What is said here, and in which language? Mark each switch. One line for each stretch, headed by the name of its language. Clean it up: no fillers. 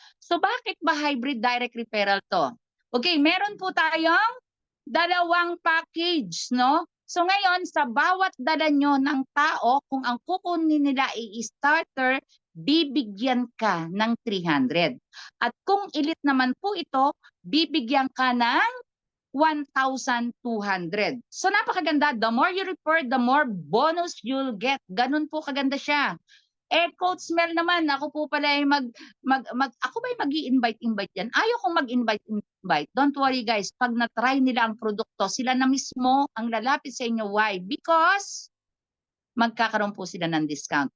Filipino: So bakit ba hybrid direct referral to? Okay, meron po tayong dalawang package, no? So ngayon, sa bawat dala nyo ng tao, kung ang kukunin nila ay starter, bibigyan ka ng 300. At kung elite naman po ito, bibigyan ka ng 1,200. So napakaganda.
English: The more you refer, the more bonus you'll get.
Filipino: Ganun po kaganda siya. Eh, Coach Mel naman, ako po pala ay ako ba ay mag-i-invite yan? Ayaw kong mag-invite.
English: Don't worry guys,
Filipino: pag na-try nila ang produkto, sila na mismo ang lalapit sa inyo. Why? Because magkakaroon po sila ng discount.